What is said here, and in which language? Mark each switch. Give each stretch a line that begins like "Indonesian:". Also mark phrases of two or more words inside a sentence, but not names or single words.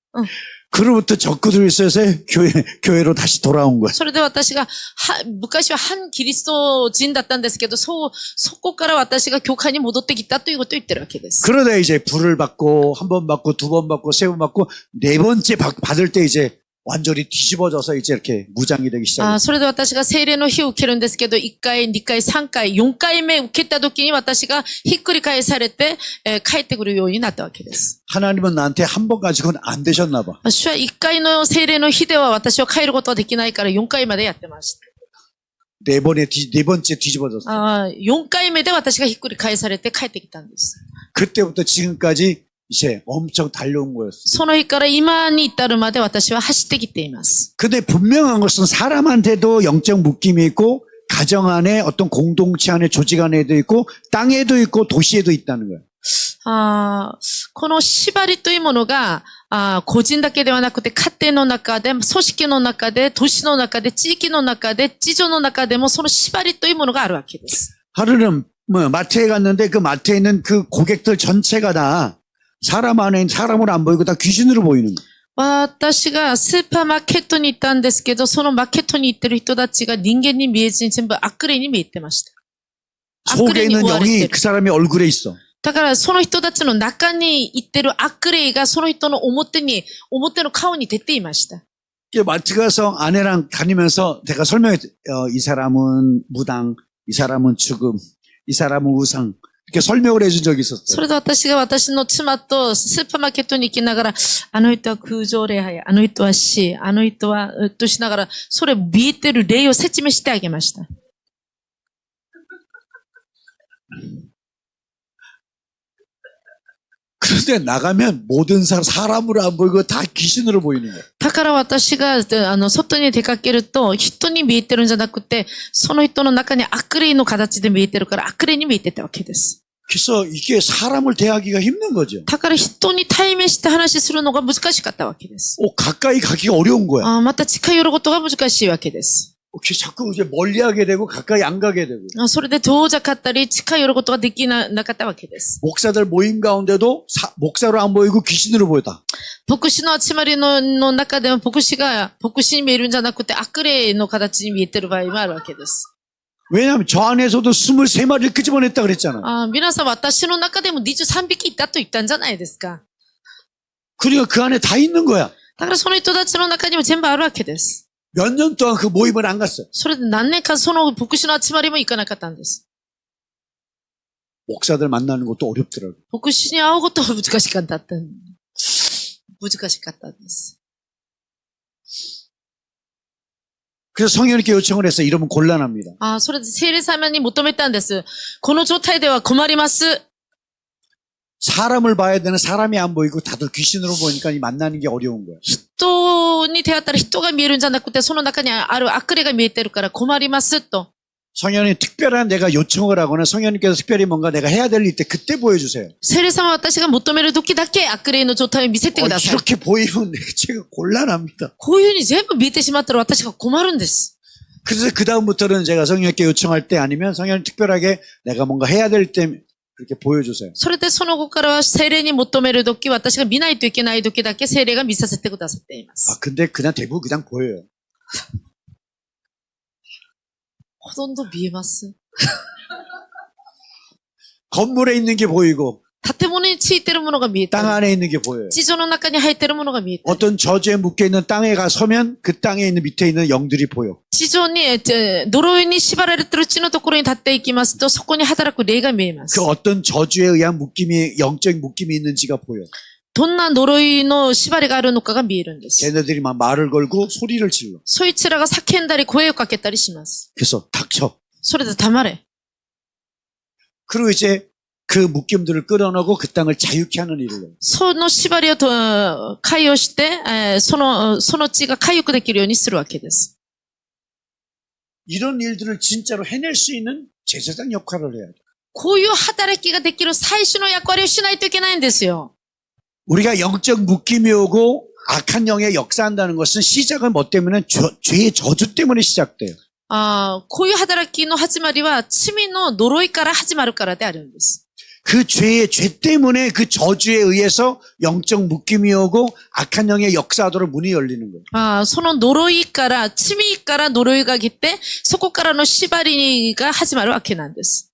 Korean: 그로부터 적그리스도에서 교회로 다시 돌아온 거야.
Japanese: それで私が、昔は反キリスト人だったんですけど、そこから私が教会に戻ってきたということを言ってるわけです。
Korean: 그러다 이제 불을 받고 한 번 받고 두 번 받고 세 번 받고 네 번째 받을 때 이제 완전히 뒤집어져서 이제 이렇게 무장이 되기 시작했어요.
Japanese: それで私が聖霊の火を受けるんですけど、1回、2回、3回、4回目受けた時に私がひっくり返されて、帰ってくるようになったわけです。
Korean: 하나님은 나한테 한 번 가지고는 안 되셨나 봐.
Japanese: 主は1回の聖霊の火では私を帰ることはできないから4回までやってました。
Korean: 네 번째 뒤집어졌어.
Japanese: 4 回目で私がひっくり返されて帰ってきたんです。
Korean: 그때부터 지금까지 이제 엄청 달려온 거였어.
Japanese: その日から今に至るまで私は走ってきています。
Korean: 근데 분명한 것은 사람한테도 영적 묶임이 있고 가정 안에 어떤 공동체 안에 조직 안에도 있고 땅에도 있고 도시에도 있다는 거예요.
Japanese: この縛りというものが、個人だけではなくて家庭の中で、組織の中で、都市の中で、地域の中で、地上の中でもその縛りというものがあるわけです。
Korean: 하루는 마트에 갔는데 그 마트에 있는 그 고객들 전체가 다 사람 안에 사람으로 안 보이고 다 귀신으로 보이는 거예요.
Japanese: 私がスーパーマーケットに行ったんですけど、そのマーケットに行ってる人たちが人間に見えずに全部悪霊に見えてました。
Korean: 속에 있는 영이 그 사람의 얼굴에 있어.
Japanese: だからその人たちの中に行ってる悪霊がその人の表の顔に出ていました。
Korean: 마트 가서 아내랑 다니면서 제가 설명했어요. 이 사람은 무당, 이 사람은 죽음, 이 사람은 우상. 이렇게 설명을 해준 적이 있었어요.
Japanese: それで私が私の妻とスーパーマーケットに行きながら、あの人は空情礼拝、あの人は死、あの人は、としながら、それ見えてる霊を説明してあげました。
Korean: 그런데 나가면 모든 사람으로 안 보이고 다 귀신으로 보이는 거예요.
Japanese: だから私が、外に出かけると、人に見えてるんじゃなくて、その人の中に悪霊の形で見えてるから、悪霊に見えてたわけです。
Korean: 그래서 이게 사람을 대하기가 힘든 거죠.
Japanese: だから人に対面して話するのが難しかったわけです。
Korean: 가까이 가기가 어려운 거야.
Japanese: また近寄ることが難しいわけです。
Korean: 자꾸 이제 멀리하게 되고 가까이 안 가게 되고.
Japanese: それで遠ざかったり近寄ることができなかったわけです。
Korean: 목사들 모임 가운데도 목사로 안 보이고 귀신으로 보였다.
Japanese: 牧師の集まりの中でも牧師に見えるんじゃなくて悪霊の形に見えてる場合もあるわけです。
Korean: 왜냐하면 저 안에서도 23마리를 끄집어냈다 그랬잖아.
Japanese: 皆さん私の中でも23匹いたと言ったんじゃないですか。
Korean: 그러니까 그 안에 다 있는 거야.
Japanese: だからその人たちの中にも全部あるわけです。
Korean: 몇 년 동안 그 모임을 안 갔어요.
Japanese: それで何年間その牧師の集まりも行かなかったんです。
Korean: 목사들 만나는 것도 어렵더라고요.
Japanese: 牧師に会うことは難しかったんです。
Korean: 그래서 성령님께 요청을 했어요. 이러면 곤란합니다.
Japanese: それで聖霊様に求めたんです。この状態では困ります。
Korean: 사람을 봐야 되는 사람이 안 보이고 다들 귀신으로 보니까 만나는 게 어려운 거야.
Japanese: 人に出会ったら人が見えるんじゃなくて、その中にある悪霊が見えてるから困りますと。
Korean: 성령님 특별한 내가 요청을 하거나 성령님께서 특별히 뭔가 내가 해야 될 일 때 그때 보여주세요.
Japanese: 聖霊様は私が求める時だけ悪霊の状態を見せてください。
Korean: 이렇게 보이면 제가 곤란합니다.
Japanese: こういうふうに全部見えてしまったら私が困るんです。
Korean: 그래서 그 다음부터는 제가 성령님께 요청할 때 아니면 성령님 특별하게 내가 뭔가 해야 될 때 그렇게 보여주세요.
Japanese: それでその後からは聖霊に求める時、私が見ないといけない時だけ聖霊が見させてくださっていま 아, す。
Korean: 근데 그냥 대부분 그냥 보여요.
Japanese: ほとんど見えます。
Korean: 건물에 있는 게 보이고
Japanese: 建物についてるものが見えた
Korean: 땅
Japanese: り、
Korean: 안에 있는 게 보여요.
Japanese: 地上の中に入ってるものが見えたり、
Korean: 어떤 저주에 묶여 있는 땅에 가 서면 그 땅에 있는 밑에 있는 영들이 보여.
Japanese: 地上に、呪いに縛られてる地のところに立っていきますと、そこに働く霊が見えます 그 。
Korean: 어떤 저주에 의한 묶임이 영적인 묶임이 있는지가 보여.
Japanese: どんな呪いの縛りがあるのかが見えるんです。
Korean: 걔네들이 막 말을 걸고 소리를 질러.
Japanese: そいつらが叫んだり声をかけたりします。
Korean: 그래서 닥쳐.
Japanese: それで黙れ。
Korean: 그리고 이제 그 묶임들을 끌어내고 그 땅을 자유케 하는 일을 해요.
Japanese: その縛りを解放して、その地が回復できるようにするわけです。
Korean: 이런 일들을 진짜로 해낼 수 있는 제사장 역할을 해야 돼.
Japanese: こういう働きができる最初の役割をしないといけないんですよ。
Korean: 우리가 영적 묶임이 오고 악한 영에 역사한다는 것은 시작은 뭐 때문에 죄의 저주 때문에 시작돼요.
Japanese: こういう働きの始まりは罪の呪いから始まるからであるんです。
Korean: 그 죄 때문에 그 저주에 의해서 영적 묶임이 오고 악한 영의 역사하도록 문이 열리는 거예요.
Japanese: その呪いから、罪から呪いが来て、そこからの縛りが始まるわけなんです。